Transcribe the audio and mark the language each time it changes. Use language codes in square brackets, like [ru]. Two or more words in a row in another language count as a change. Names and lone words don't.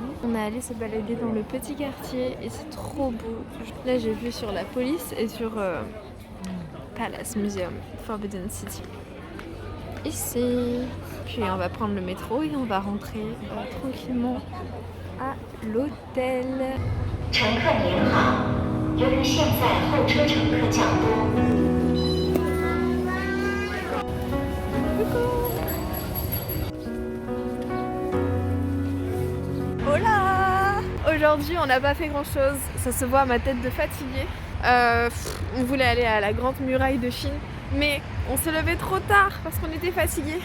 [fr] On est allé se balader dans le petit quartier et c'est trop beau. Là j'ai vu sur la police et sur Palace Museum, Forbidden City. ici. Puis on va prendre le métro et on va rentrer tranquillement à l'hôtel. [zh] 乘客您好，由于现在候车乘客较多。 [fr] Hola! Aujourd'hui on n'a pas fait grand chose, ça se voit à ma tête de fatiguée. On voulait aller à la grande muraille de Chine, mais on s'est levé trop tard parce qu'on était fatigués.